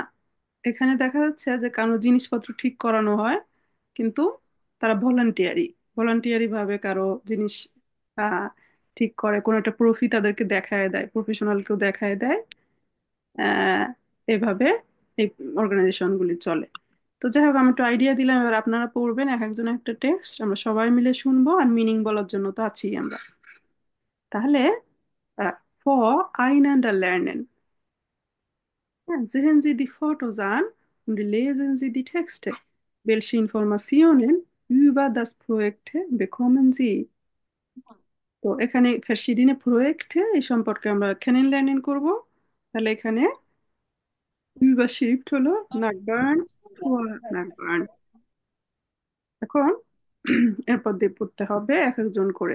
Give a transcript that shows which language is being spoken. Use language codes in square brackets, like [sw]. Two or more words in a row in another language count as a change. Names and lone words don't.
[bn] এখানে দেখা যাচ্ছে যে কারো জিনিসপত্র ঠিক করানো হয়, কিন্তু তারা ভলান্টিয়ারি ভলান্টিয়ারি ভাবে কারো জিনিস আহ, ঠিক করে, কোনো একটা প্রফি তাদেরকে দেখায় দেয়, প্রফেশনাল কেউ দেখায় দেয়। আহ, এভাবে এই অর্গানাইজেশন গুলি চলে। তো যাই হোক, আমি একটু আইডিয়া দিলাম, এবার আপনারা পড়বেন এক একজন একটা টেক্সট, আমরা সবাই মিলে শুনবো, আর মিনিং বলার জন্য তো আছি আমরা। [de] তাহলে ফ Einander lernen. Ja, sehen Sie die Fotos an und lesen Sie die Texte. Welche Informationen über das Projekt bekommen Sie? [bn] তো এখানে [de] verschiedene Projekte [bn] এই সম্পর্কে আমরা kennenlernen করব। তাহলে এখানে überschrift হলো নাকবার্ন, নাকবার্ন। এখন এরপর দিয়ে পড়তে হবে এক একজন করে।